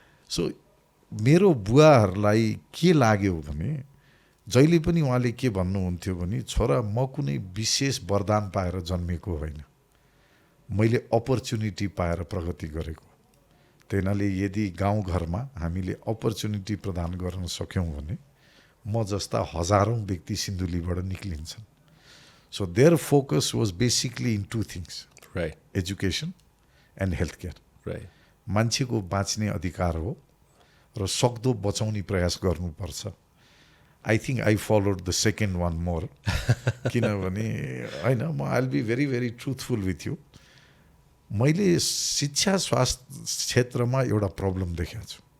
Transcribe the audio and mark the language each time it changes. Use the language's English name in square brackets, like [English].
[Nepali] So मेरो बुवाहरूलाई के लाग्यो भने, जहिले पनि उहाँले के भन्नुहुन्थ्यो भने, छोरा म कुनै विशेष वरदान पाएर जन्मेको होइन, मैले अपर्च्युनिटी पाएर प्रगति गरेको। त्यही हुनाले यदि गाउँघरमा हामीले अपर्च्युनिटी प्रदान गर्न सक्यौँ भने म जस्ता हजारौँ व्यक्ति सिन्धुलीबाट निक्लिन्छन्। [English] So their focus was basically in two things, right, education and health care. Right, [Nepali] मान्छेको बाँच्ने अधिकार हो र सक्दो बचाउने प्रयास गर्नुपर्छ। [English] I think I followed the second one more, [Nepali] किनभने होइन, म [English] I will be very very truthful with you. [Nepali] मैले शिक्षा स्वास्थ्य क्षेत्रमा एउटा प्रब्लम देखेको छु।